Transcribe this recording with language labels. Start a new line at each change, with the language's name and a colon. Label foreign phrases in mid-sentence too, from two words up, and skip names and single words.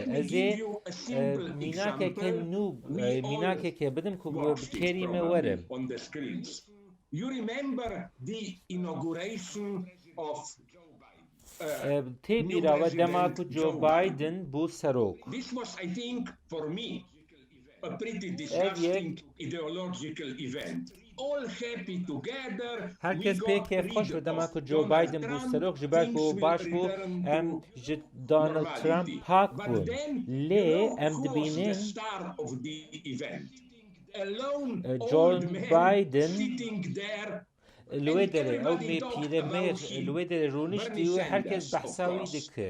Kurdish: Ez ê mînakeke nû mînakeke bidim ku bi kêrî me were. Tê bîra we dema ku Joe Biden bû serok.
English: A pretty disgusting ideological event. All happy together.
Kurdish: Herkes pek kêfxweş bi dema ku Joe Biden bû serok ji ber ku baş bû em ji Donald Trump pak bûn. Lê em dibînin Joe Biden li wê derê ew mê pîremêr li wê derê rûniştî û herkes behsa wî dike.